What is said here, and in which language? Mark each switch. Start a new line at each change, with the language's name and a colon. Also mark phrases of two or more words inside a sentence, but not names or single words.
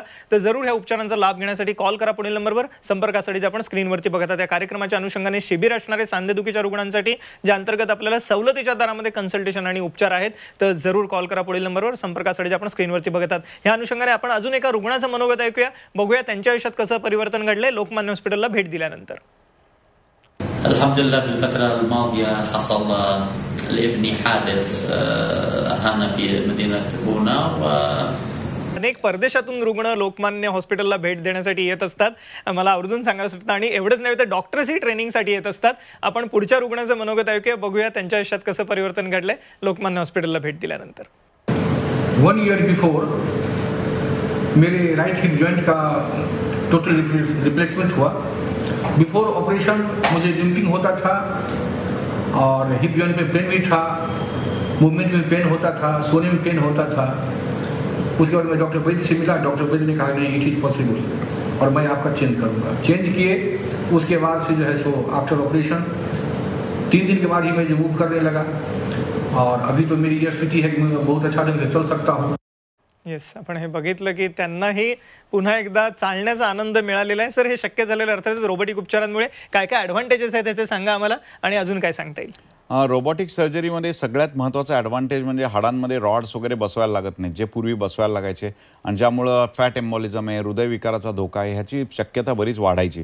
Marathi: तर जरूर ह्या उपचारांचा लाभ घेण्यासाठी कॉल करा पुढील नंबरवर. संपर्कासाठी जे आपण स्क्रीनवरती बघता त्या कार्यक्रमाच्या अनुषंगाने शिबिर असणारे सांधेदुखीच्या रुग्णांसाठी, ज्या अंतर्गत आपल्याला सवलतीच्या दरामध्ये कन्सल्टेशन आणि उपचार आहेत. तर जरूर कॉल करा पुढील नंबरवर. संपर्कासाठी जे आपण स्क्रीनवरती बघतात ह्या अनुषंगाने आपण अजून एका रुग्णाचं मनोगत ऐकूया, बघूया त्यांच्या आयुष्यात कसं परिवर्तन घडलंय लोकमान्य हॉस्पिटलला भेट दिल्यानंतर.
Arabic: الحمد لله في الفترة الماضية حصل لابني حادث هنا في مدينة بونا
Marathi: अनेक परदेशातून रुग्ण लोकमान्य हॉस्पिटलला भेट देण्यासाठी येत असतात. मला आवर्जून सांगायचं होतं आणि एवढंच नव्हे तर डॉक्टर्सही ट्रेनिंगसाठी येत असतात. आपण पुढच्या रुग्णाचं मनोगत ऐकूया, बघूया त्यांच्या आयुष्यात कसं परिवर्तन घडलंय लोकमान्य हॉस्पिटलला भेट दिल्यानंतर.
Hindi: 1
English: year before
Hindi: मेरे
English: right hip joint
Hindi: का
English: total replacement
Hindi: हुआ.
English: before operation
Hindi: मुझे लिम्पिंग होता था और
English: hip joint
Hindi: में पेन भी था, मूवमेंट में पेन होता था, सोने में पेन होता था. उसके बाद मैं डॉक्टर वैद्य से मिला. डॉक्टर वैद्य ने कहा नहीं,
English: it is possible
Hindi: और मैं आपका चेंज करूँगा. चेंज किए. उसके बाद से जो है सो
English: after operation
Hindi: 3 दिन के बाद ही मैं जो मूव करने लगा और अभी तो मेरी यह स्थिति है कि मैं बहुत अच्छा ढंग से चल सकता हूँ.
Marathi: येस, आपण हे बघितलं की त्यांनाही पुन्हा एकदा चालण्याचा आनंद मिळालेला आहे. सर, हे शक्य झालेलं अर्थातच रोबोटिक उपचारांमुळे काय काय ॲडव्हान्टेजेस आहेत त्याचे सांगा आम्हाला आणि अजून काय सांगता येईल. रोबोटिक सर्जरीमध्ये सगळ्यात महत्त्वाचा ॲडव्हान्टेज म्हणजे हाडांमध्ये रॉड्स वगैरे बसवायला लागत नाही, जे पूर्वी बसवायला लागायचे आणि ज्यामुळं
English: fat embolism
Marathi: आहे, हृदयविकाराचा धोका आहे, ह्याची शक्यता बरीच वाढायची.